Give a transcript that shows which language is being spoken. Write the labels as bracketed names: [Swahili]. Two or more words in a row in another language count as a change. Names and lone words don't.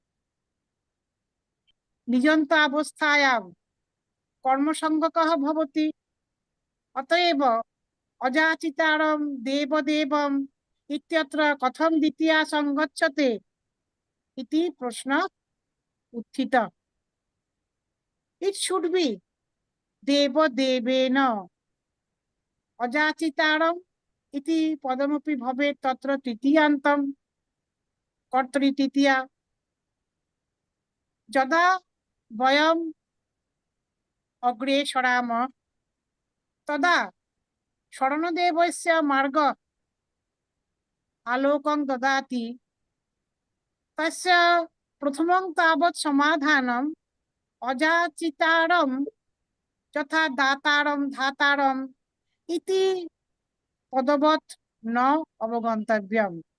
[Sanskrit] নিযন্ত অবস্থায়াম কর্মসংজ্ঞকঃ ভবতি অতএব অযাচিতারম দেবদেবম ইত্যত্র কথম দ্বিতীয়া সংগচ্ছতে ইতি প্রশ্ন উত্থিত [English] It should be [Sanskrit] देवदेवेन अयाचितारम् इति पदमपि भवेत् तत्र तृतीयान्तम् कर्तरि तृतीया যদা বয়ম অগ্রে সরাম তদা শরণদেবস্য মার্গ আলোকং দদাতি তস্য প্রথমং তাবৎ সমাধানম অযাচিতারম যথা দাতারম ধাতারম ইতি পদবৎ ন অবগন্তব্যম